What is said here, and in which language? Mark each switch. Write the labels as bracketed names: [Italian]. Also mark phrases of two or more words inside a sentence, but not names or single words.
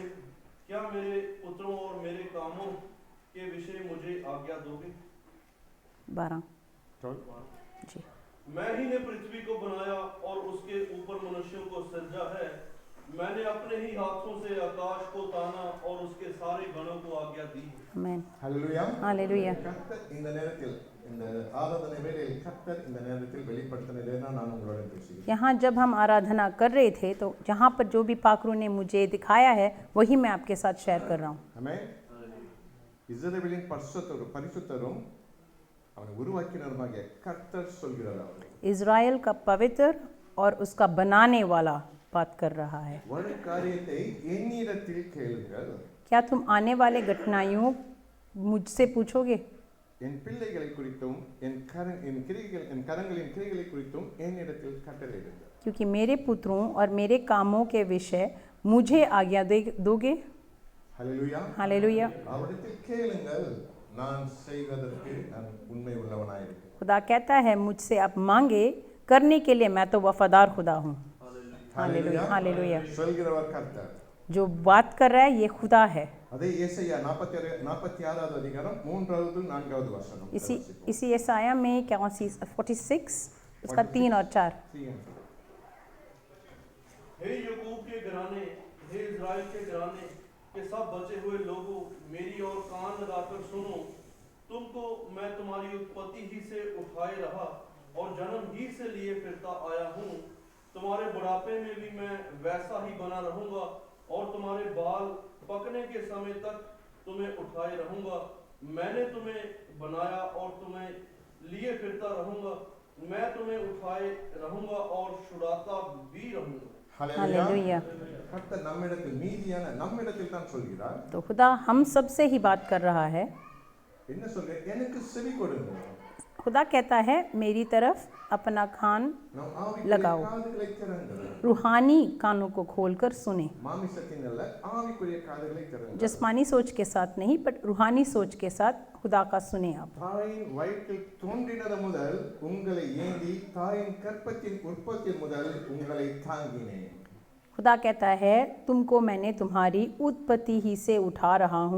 [Hindi] क्या मेरे पुत्रों और मेरे कामों के विषय मुझे आज्ञा दोगे? 12 जी। मैं ही ने पृथ्वी को बनाया और उसके ऊपर मनुष्यों को सृजा है। मैंने अपने ही हाथों से आकाश को ताना और गणों को आज्ञा दी है। आमीन। [Tamil] ஹல்லேலூயா. [Hindi] हालेलुया। [Tamil] கர்த்தர் இந்த நேரத்தில் இந்த ஆராதனை வேளையில் கர்த்தர் இந்த நேரத்தில் வெளிப்படுத்தினதை நான் உங்களோட பேசுகிறேன். [Hindi] यहाँ जब हम आराधना कर रहे थे तो जहाँ पर जो भी पाखरू ने मुझे दिखाया है वही मैं आपके साथ शेयर कर रहा हूँ। [Tamil] ஆமென். இஸ்ரவேலின் பரிசுத்தரும் அவனை உருவாக்கினருமாகிய கர்த்தர் சொல்கிறார். [Hindi] इज़राइल का पवित्र और उसका बनाने वाला बात कर रहा है। [Tamil] ஒரு காரியத்தை என்னிடத்தில் கேளுங்கள். [Hindi] क्या तुम आने वाले घटनाओं मुझसे पूछोगे? [Tamil] என் பிள்ளைகளை குறித்தும் என் கரங்களின் கிரியைகளை குறித்தும் என்னிடத்தில் கட்டளையிடுங்கள். [Hindi] क्योंकि मेरे पुत्रों और मेरे कामों के विषय मुझे आज्ञा दोगे। [Tamil] ஹல்லேலூயா. [Hindi] हालेलुया। [Tamil] அவரிடத்தில் கேளுங்கள், நான் செய்வதற்கு நான் உண்மை உள்ளவனாயிருக்கிறேன். [Hindi] खुदा कहता है मुझसे आप मांगे, करने के लिए मैं तो वफादार खुदा हूँ। हालेलुया। हालेलुया। [Tamil] சொல்கிறவர் கர்த்தர். [Hindi] जो बात कर रहा है ये खुदा है। [Tamil] அதே ஏசாயா 46வது அதிகாரம் 3வது 4வது வசனம். [Hindi] इसी यशाया में क्या 46 उसका 3 और 4। हे याकूब के घराने, हे इज़राइल के घराने के सब बचे हुए लोगों, मेरी ओर कान लगाकर सुनो। तुमको मैं तुम्हारी उत्पत्ति ही से उठाए रहा और जन्म ही से लिए फिरता आया हूँ। तुम्हारे बुढ़ापे में भी मैं वैसा ही बना रहूंगा और तुम्हारे बाल पकने के समय तक तुम्हें उठाए रहूंगा। मैंने तुम्हें बनाया और तुम्हें लिए फिरता रहूंगा। मैं तुम्हें उठाए रहूंगा और छुड़ाता भी रहूंगा। हालेलुया। [Tamil] கர்த்தர் நம்மிடத்தில் தான் சொல்கிறார். [Hindi] तो खुदा हम सब से ही बात कर रहा है। [Tamil] என்ன சொல்றார்? எனக்கு செவி கொடுங்கள். [Hindi] खुदा कहता है मेरी तरफ अपना कान लगाओ, रूहानी कानों को खोलकर सुने। जिस्मानी सोच के साथ नहीं बट रूहानी सोच के साथ खुदा का सुने आप। खुदा कहता है तुमको मैंने तुम्हारी उत्पत्ति ही से उठा रहा हूँ।